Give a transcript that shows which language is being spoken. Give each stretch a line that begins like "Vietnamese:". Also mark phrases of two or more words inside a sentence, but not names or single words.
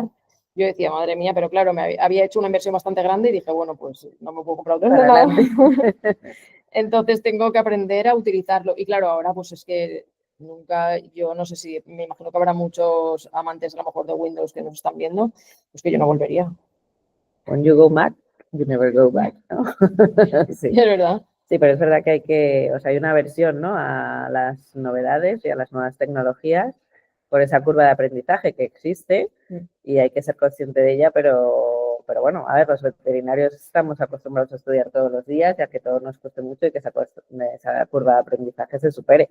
Spanish: Yo decía, madre mía, pero claro, había hecho una inversión bastante grande y dije, bueno, pues no me puedo comprar otro ordenador. Entonces tengo que aprender a utilizarlo. Y claro, ahora pues es que nunca, yo no sé si, me imagino que habrá muchos amantes a lo mejor de Windows que nos están viendo, pues que yo no volvería.
English: When you go Mac, you never go back,
Spanish: ¿no? Sí. Es verdad. Sí, pero es verdad que o sea, hay una aversión, ¿no? A las novedades y a las nuevas tecnologías por esa curva de aprendizaje que existe y hay que ser consciente de ella, pero bueno, a ver, los veterinarios estamos acostumbrados a estudiar todos los días, ya que todo nos cueste mucho y que esa curva de aprendizaje se supere.